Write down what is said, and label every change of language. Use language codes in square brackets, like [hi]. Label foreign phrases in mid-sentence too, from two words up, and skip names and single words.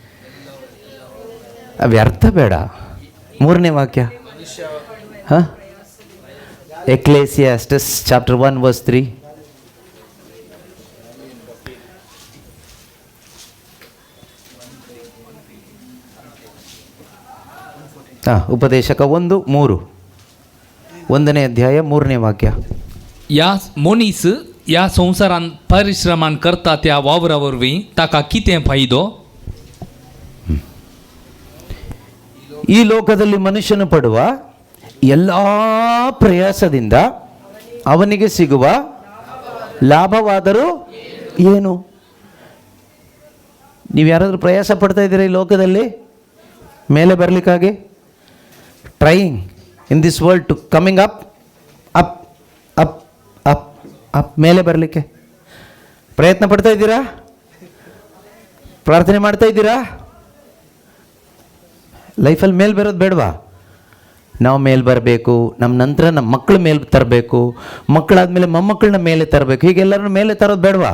[kn] ವ್ಯರ್ಥ ಬೇಡ. 3ನೇ ವಾಕ್ಯ, ಹಾಂ, ಎಕ್ಲೇಸಿಯಾಸ್ಟಸ್ [en] chapter 1 verse 3. [kn] ಉಪದೇಶಕ 1:3, 1ನೇ ಅಧ್ಯಾಯ 3ನೇ ವಾಕ್ಯ. [kok] या मोनीस या संसारान परिश्रमान करता त्या वावरावरवी ताका कितें फायदो? [kn] ಈ ಲೋಕದಲ್ಲಿ ಮನುಷ್ಯನು ಪಡುವ ಎಲ್ಲ ಪ್ರಯಾಸದಿಂದ ಅವನಿಗೆ ಸಿಗುವ ಲಾಭವಾದರೂ ಏನು? ನೀವು ಯಾರಾದರೂ ಪ್ರಯಾಸ ಪಡ್ತಾ ಇದ್ದೀರಾ ಈ ಲೋಕದಲ್ಲಿ ಮೇಲೆ ಬರಲಿಕ್ಕಾಗಿ? [en] trying in this world to coming up, up, up, up, up, [kn] ಮೇಲೆ ಬರಲಿಕ್ಕೆ ಪ್ರಯತ್ನ ಪಡ್ತಾ ಇದ್ದೀರಾ? ಪ್ರಾರ್ಥನೆ ಮಾಡ್ತಾ ಇದ್ದೀರಾ? ಲೈಫಲ್ಲಿ ಮೇಲೆ ಬರೋದು ಬೇಡವಾ? ನಾವು ಮೇಲೆ ಬರಬೇಕು, ನಮ್ಮ ನಂತರ ನಮ್ಮ ಮಕ್ಕಳ ಮೇಲೆ ತರಬೇಕು, ಮಕ್ಕಳಾದಮೇಲೆ ಮೊಮ್ಮಕ್ಕಳನ್ನ ಮೇಲೆ ತರಬೇಕು, ಹೀಗೆಲ್ಲರೂ ಮೇಲೆ ತರೋದು ಬೇಡವಾ?